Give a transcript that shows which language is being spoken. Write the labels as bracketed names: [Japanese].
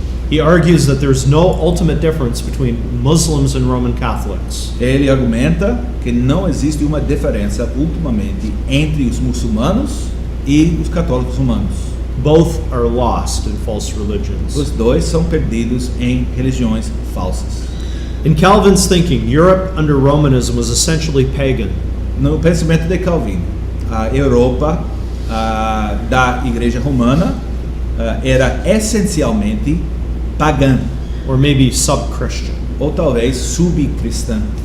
[English] He argues that there's no ultimate difference between Muslims and Roman Catholics. [Portuguese] Ele argumenta que não existe uma diferença ultimamente entre os muçulmanos e os católicos romanos. [English] Both are lost in false religions. [Portuguese] Os dois são perdidos em religiões falsas. [English] In Calvin's thinking, Europe under Romanism was essentially pagan. [Portuguese] No pensamento de Calvino, a Europa da Igreja Romana era essencialmente pagã, [English] Or maybe sub-Christian. [Portuguese] ou talvez subcristã.